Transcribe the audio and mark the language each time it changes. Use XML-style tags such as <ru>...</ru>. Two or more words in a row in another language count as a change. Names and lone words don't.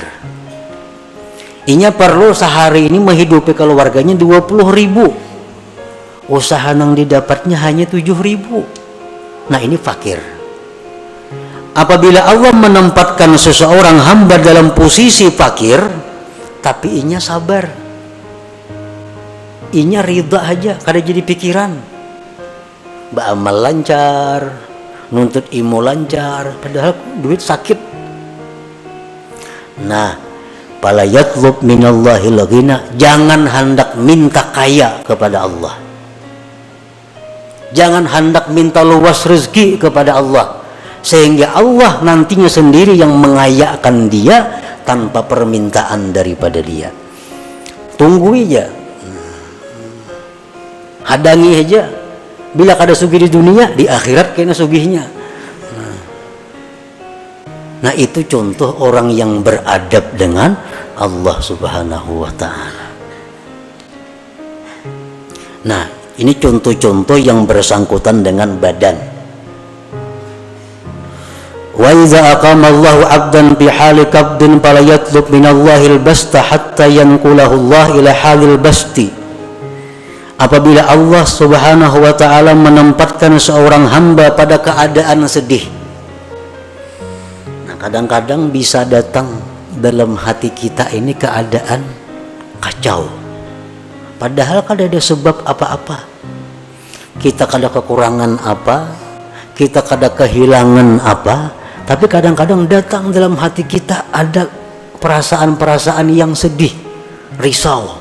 <bjn>Inya perlu sehari ini menghidupi keluarganya 20.000. Usaha yang didapatnya hanya 7.000. Nah ini fakir. Apabila Allah menempatkan seseorang hamba dalam posisi fakir, tapi inya sabar, inya ridha aja, kada jadi pikiran. Beramal lancar, nuntut ilmu lancar, padahal duit sakit. Nah,</bjn> <ar>فلا يطلب من الله الغنى,</ar> <bjn>jangan hendak minta kaya kepada Allah. Jangan hendak minta luas rezeki kepada Allah, sehingga Allah nantinya sendiri yang mengayakan dia tanpa permintaan daripada dia. Tunggu aja, hadangi aja. Bila kada sugih di dunia, di akhirat kena sugihnya. Nah itu contoh orang yang beradab dengan Allah</bjn> <ar>سبحانه وتعالى.</ar> <bjn>Nah ini contoh-contoh yang bersangkutan dengan badan.</bjn> <ar>وإذا أقام الله عبدا في حال قبض فلا يطلب من الله البسط حتى ينقله الله إلى حال البسط.</ar> <bjn>Apabila Allah</bjn> <ar>سبحانه وتعالى</ar> <bjn>menempatkan seorang hamba pada keadaan sedih. Nah kadang-kadang bisa datang dalam hati kita ini keadaan kacau, padahal kada ada sebab apa-apa. Kita kada kekurangan apa, kita kada kehilangan apa, tapi kadang-kadang datang dalam hati kita ada perasaan-perasaan yang sedih, risau.</bjn>